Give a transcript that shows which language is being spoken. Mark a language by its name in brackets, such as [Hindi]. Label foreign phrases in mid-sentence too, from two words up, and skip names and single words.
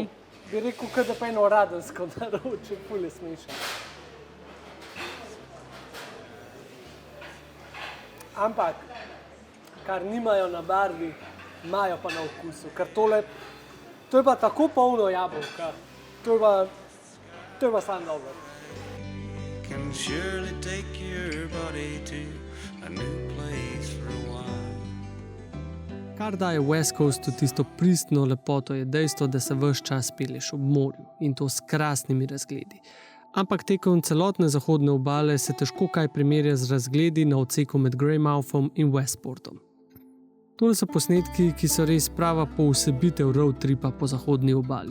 [Slovenian] Bi rekel, da pa eno radensko naroče, ful je smešno. Ampak, kar nimajo na barvi, imajo pa na okusu. Ker to je pa tako polno jabolka. To je pa sam dobro. [English] Can surely take your body to a new place for a while. [Slovenian] Kar daje West Coastu tisto pristno lepoto, je dejstvo, da se ves čas pelješ ob morju in to s krasnimi razgledi. Ampak tekom celotne zahodne obale se težko kaj primerja z razgledi na odseku med Greymouthom in Westportom. To so posnetki, ki so res prava poosebitev [English] road tripa [Slovenian] po zahodni obali.